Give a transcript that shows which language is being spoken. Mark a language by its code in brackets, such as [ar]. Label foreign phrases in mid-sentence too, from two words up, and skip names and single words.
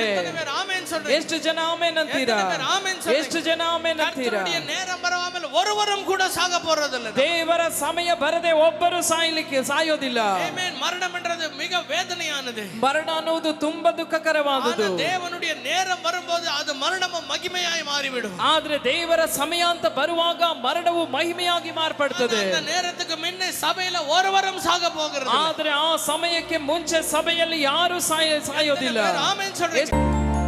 [ta] ஆமென் சொல்றீங்க. [kn] ಎಷ್ಟು ಜನ ಆಮೆನ್ ಅಂತೀರಾ? ಎಷ್ಟು ಜನ ಆಮೆನ್ ಅಂತೀರಾ? [ta] கர்த்தருடைய நேரம் வராமல் ஒருவரும் கூட சாக போறதில்லை. [kn] ದೇವರ ಸಮಯ ಬರದೆ ಒಬ್ಬರು ಸಾಯೋದಿಲ್ಲ. [ta] ஆமென். மரணம் என்றது மிக வேதனையானது. [kn] ಮರಣ ಅನ್ನುವುದು ತುಂಬಾ ದುಃಖಕರವಾದುದು. [ta] தேவனுடைய நேரம் வரும்போது அது மரணமும் மகிமையாய் மாறிவிடும். [kn] ಆದ್ರೆ ದೇವರ ಸಮಯ ಅಂತ ಬರುವಾಗ ಮರಣವು ಮಹಿಮೆಯಾಗಿ ಮಾರ್ಪಡುತ್ತದೆ. [ta] அந்த நேரத்துக்கு முன்னே சபையில ஒருவரும் சாக போகிறது. [kn] ಆದ್ರೆ ಆ ಸಮಯಕ್ಕೆ ಮುಂಚೆ ಸಭೆಯಲ್ಲಿ ಯಾರು ಸಾಯೋದಿಲ್ಲ. [ta] ஆமென் சொல்றீங்க.